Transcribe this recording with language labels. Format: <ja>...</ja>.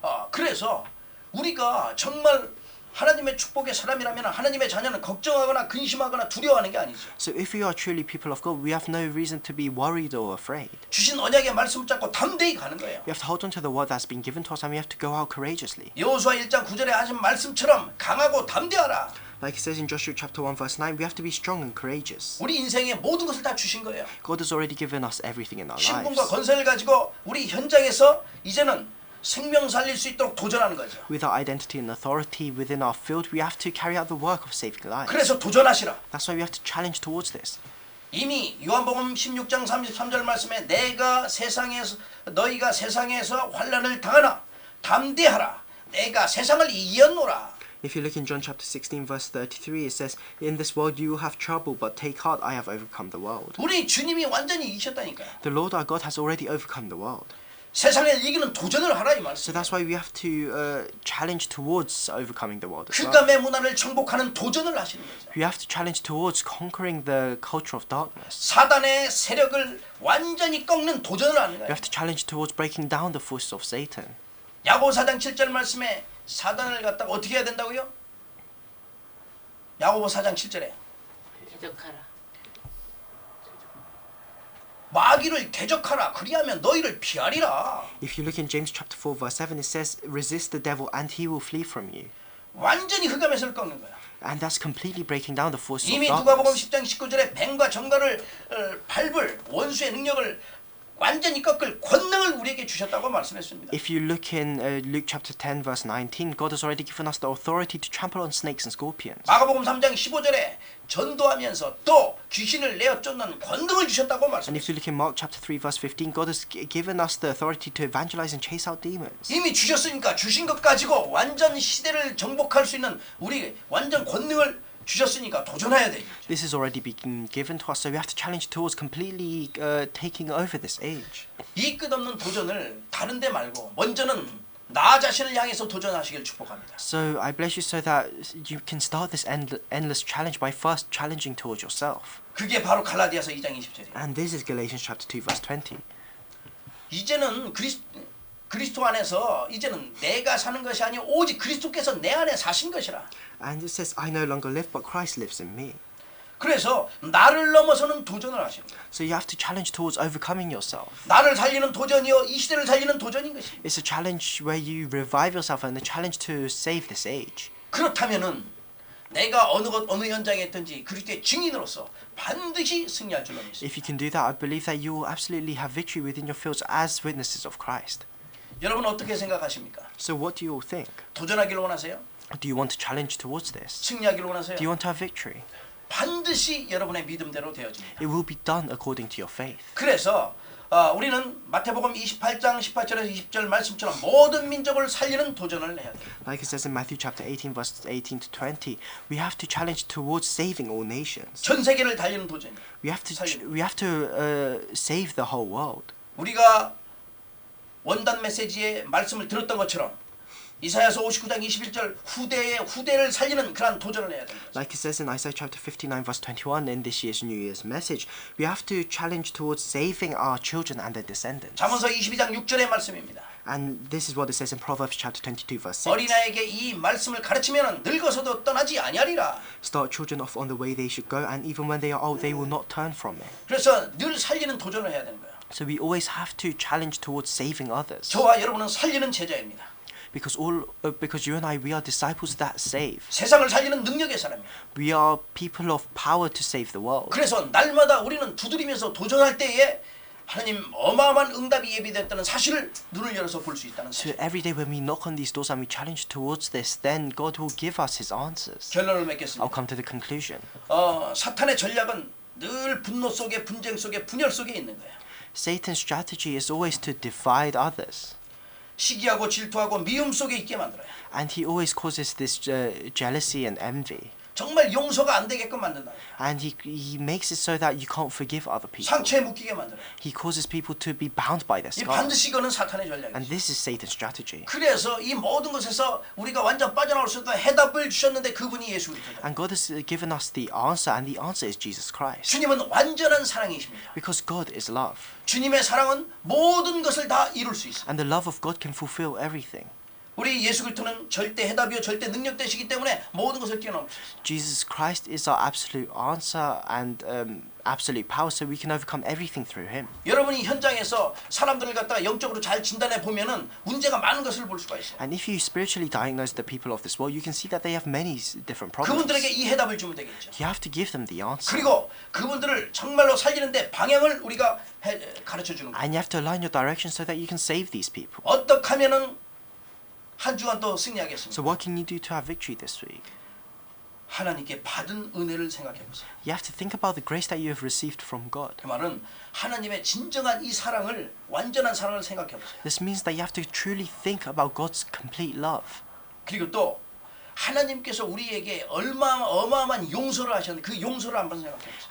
<ko>그래서 우리가 정말 하나님의 축복의 사람이라면 하나님의 자녀는 걱정하거나 근심하거나 두려워하는 게 아니죠.</ko> <en>So if we are truly people of God, we have no reason to be worried or afraid.</en> <ko>주신 언약의 말씀을 잡고 담대히 가는 거예요.</ko> <en>We have to hold on to the word that's been given to us, and we have to go out courageously.</en> <ko>여호수아 1장 9절에 하신 말씀처럼 강하고 담대하라.</ko> <en>Like it says in Joshua chapter 1 verse 9, we have to be strong and courageous.</en> <ko>우리 인생의 모든 것을 다 주신 거예요.</ko> <en>God has already given us everything in our</en> <ko>신분과 권세를 가지고 우리 현장에서 이제는 생명 살릴 수 있도록 도전하는 거죠.</ko> <en>With our identity and authority within our field, we have to carry out the work of saving lives.</en> <ko>그래서 도전하시라.</ko> <en>That's why we have to challenge towards this.</en> <ko>이미 요한복음 16장 33절 말씀에 너희가 세상에서 환난을 당하나 담대하라. 내가 세상을 이겼노라.</ko> <en>If you look in John chapter 16 verse 33, it says, In this world you will have trouble, but take heart, I have overcome the world.</en> <ko>우리 주님이 완전히 이기셨다니까요.</ko> <en>The Lord our God has already overcome the world.</en> <ko>세상을 이기는 도전을 하라 이</ko> <en>So</en> <ko>말씀.</ko> <en>that's why we have to challenge towards overcoming the world as well.</en> <ko>흑암의 문화를 정복하는 도전을 하시는 거죠.</ko> <en>We have to challenge towards conquering the culture of darkness.</en> <ko>사단의 세력을 완전히 꺾는 도전을 하는</ko> <en>We</en> <ko>거예요.</ko> <en>have to challenge towards breaking down the forces of Satan.</en> <ko>야고보 4장 7절 말씀에 사단을 갖다가 어떻게 해야 된다고요? 야고보 4장 7절에 대적하라. 마귀를 대적하라. 그리하면 너희를 피하리라.</ko> <en>If you look in James chapter 4 verse 7, it says, Resist the devil and he will flee from you.</en> <ko>완전히 흑암에서를 꺾는 거야.</ko> <en>And that's completely breaking down the forces of</en> <ko>이미 누가복음</ko> <en>darkness.</en> <ko>10장 19절에 뱀과 정갈을 밟을 원수의 능력을 완전히 꺾을 권능을 우리에게 주셨다고 말씀했습니다.</ko> <en>If you look in Luke chapter 10 verse 19, God has already given us the authority to trample on snakes and scorpions.</en> <ko>마가복음 3장 15절에 전도하면서 또 귀신을 내어 쫓는 권능을 주셨다고</ko> <en>And if you look in Mark chapter 3 verse 15, God has given us the authority to evangelize and chase out demons.</en> <ko>이미 주셨으니까 주신 것 가지고 완전 시대를 정복할 수 있는 우리 완전 권능을 주셨으니까 도전해야 되죠.</ko> <en>This has already been given to us, so we have to challenge towards completely taking over this age.</en> <ko>이 끝없는 도전을 다른 데 말고 먼저는 나 자신을 향해서 도전하시길 축복합니다.</ko> <en>So I bless you so that you can start this endless challenge by first challenging towards yourself.</en> <ko>그게 바로 갈라디아서 2장 20절이에요.</ko> <en>And this is Galatians chapter 2 verse 20.</en> <ko>이제는 그리스도 안에서 이제는 내가 사는 것이 아니오 오직 그리스도께서 내 안에 사신 것이라.</ko> <en>And it says, I no longer live, but Christ lives in me.</en> <ko>그래서 나를 넘어서는 도전을 하시는 거예요.</ko> <en>So you have to challenge towards overcoming yourself.</en> <ko>나를 살리는 도전이요 이 시대를 살리는 도전인 것입니다.</ko> <en>It's a challenge where you revive yourself and a challenge to save this age.</en> <ko>그렇다면은 내가 어느 현장에 있든지 그리스도의 증인으로서 반드시 승리할 줄로 믿습니다.</ko> <en>If you can do that, I believe that you will absolutely have victory within your fields as witnesses of Christ.</en> <ko>여러분 어떻게 생각하십니까?</ko> <en>So what do you all think?</en> <ko>도전하기를 원하세요?</ko> <en>Do you want to challenge towards this?</en> <ko>승리하기를 원하세요?</ko> <en>Do you want to have victory?</en> <ko>반드시 여러분의 믿음대로 되어집니다.</ko> <en>It will be done according to your faith.</en> <ko>그래서 우리는 마태복음 28장 18절에서 20절 말씀처럼 모든 민족을 살리는 도전을 해야 돼요.</ko> <en>Like it says in Matthew chapter 18 verses 18 to 20, we have to challenge towards saving all nations.</en> <ko>전 세계를 달리는 도전.</ko> <en>We have to save the whole world.</en> <ko>우리가 원단 메시지의 말씀을 들었던 것처럼 이사야서 59장 21절 후대를 살리는 그런 도전을 해야 됩니다.</ko> <en>Like it says in Isaiah chapter 59 verse 21 in this year's New Year's message, we have to challenge towards saving our children and their descendants.</en> <ko>잠언서 22장 6절의 말씀입니다.</ko> <en>And this is what it says in Proverbs chapter 22 verse 6.</en> <ko>어린아이에게 이 말씀을 가르치면 늙어서도 떠나지 아니하리라.</ko> <en>Start children off on the way they should go, and even when they are old, they will not turn from it.</en> <ko>그래서 늘 살리는 도전을 해야 되는 거예요.</ko> <en>So we always have to challenge towards saving others.</en> <ko>저와 여러분은 살리는 제자입니다.</ko> <en>Because you and I, we are disciples that save.</en> <ko>세상을 살리는 능력의 사람이에요.</ko> <en>We are people of power to save the world.</en> <ko>그래서 날마다 우리는 두드리면서 도전할 때에 하나님 어마어마한 응답이 예비됐다는 사실을 눈을 열어서 볼 수 있다는</ko> <en>So</en> <ko>사실.</ko> <en>every day when we knock on these doors and we challenge towards this, then God will give us His answers.</en> <ko>결론을</ko> <en>I'll</en> <ko>맺겠습니다.</ko> <en>come to the conclusion.</en> <ko>사탄의 전략은 늘 분노 속에 분쟁 속에 분열 속에 있는 거예요.</ko> <en>Satan's strategy is always to divide others.</en> <ko>시기하고 질투하고 미움 속에 있게 만들어요.</ko> <en>And he always causes this jealousy and envy.</en> <ko>정말 용서가 안 되게끔 만든다.</ko> <en>And he makes it so that you can't forgive other people.</en> <ko>상처에 묶이게 만들어요.</ko> <en>He causes people to be bound by their</en> <ko>이</ko> <en>scars.</en> <ko>반드시 이거는 사탄의</ko> <en>And</en> <ko>전략이죠.</ko> <en>this is Satan's strategy.</en> <ko>그래서 이 모든 것에서 우리가 완전 빠져나올 수 있는 해답을 주셨는데 그분이 예수 그리스도다.</ko> <en>And God has given us the answer, and the answer is Jesus Christ.</en> <ko>주님은 완전한 사랑이십니다.</ko> <en>Because God is love.</en> <ko>주님의 사랑은 모든 것을 다 이룰 수 있어요.</ko> <en>And the love of God can fulfill everything.</en> <ko>우리 예수 그리스도는 절대 해답이요 절대 능력 되시기 때문에 모든 것을 뛰어넘을 수 있어요.</ko> <en>Jesus Christ is our absolute answer and absolute power, so we can overcome everything through Him.</en> <ko>여러분이 현장에서 사람들을 갖다가 영적으로 잘 진단해 보면은 문제가 많은 것을 볼 수가 있어요.</ko> <en>And if you spiritually diagnose the people of this world, you can see that they have many different problems.</en> <ko>그분들에게 이 해답을 주면 되겠죠.</ko> <en>You have to give them the answer.</en> <ko>그리고 그분들을 정말로 살리는데 방향을 우리가 가르쳐 주는 거예요.</ko> <en>And you have to align your direction so that you can save these people.</en> <ko>어떻게 하면은 한 주간 또 승리하겠습니까?</ko> <en>So what can you do to have victory this week?</en> <ko>하나님께 받은 은혜를 생각해 보세요.</ko> <en>You have to think about the grace that you have received from God.</en> <ko>그 말은 하나님의 진정한 이 사랑을 완전한 사랑을 생각해 보세요.</ko> <en>This means that you have to truly think about God's complete love.</en> <ko>그리고 또 하나님께서 우리에게 어마어마한 용서를 하셨는데 그 용서를 한번 생각해 보세요.</ko>